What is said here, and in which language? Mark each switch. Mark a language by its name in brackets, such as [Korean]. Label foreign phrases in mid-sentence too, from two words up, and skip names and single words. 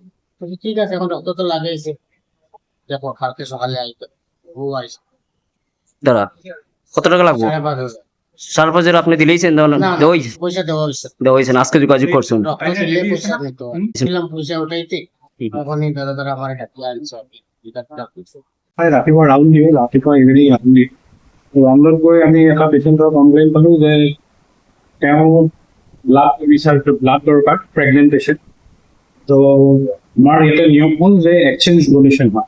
[Bangla] ঠিক আছে, এখন রক্ত তো লাগাইছে, দেখো কালকে সকালে আইতো, বউ আইছে। দাঁড়া, কত টাকা লাগবে? 5,500। 5,500 আপনি দিলেইছেন? পয়সা দেওয়া হয়েছে, আজকে যোগাযোগ করছেন? পয়সা উঠাইতে তখনই দাদা আমার ডাকি আনছে। [Assamese] ৰাতিপুৱা ৰাউণ্ড দিওঁ, ৰাতিপুৱা [English] evening round [Assamese] দিওঁ। ৰাউণ্ডত গৈ আমি এটা [English] patientৰ complaint [Assamese] পালোঁ যে তেওঁ ব্লাড দৰকাৰ, [English] pregnant patient. [Assamese] তো আমাৰ ইয়াতে নিয়ম হ'ল যে [English] exchange donation [Assamese] হয়।